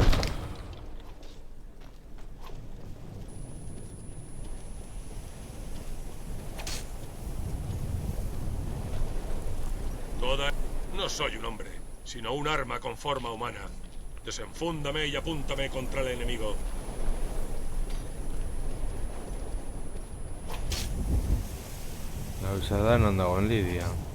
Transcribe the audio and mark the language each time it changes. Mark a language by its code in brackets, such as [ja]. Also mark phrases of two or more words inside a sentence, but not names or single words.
[es] No soy un hombre, sino un arma con forma humana. Desenfúndame y apúntame contra el enemigo. [eu] Gauza da non dagoen Lidia.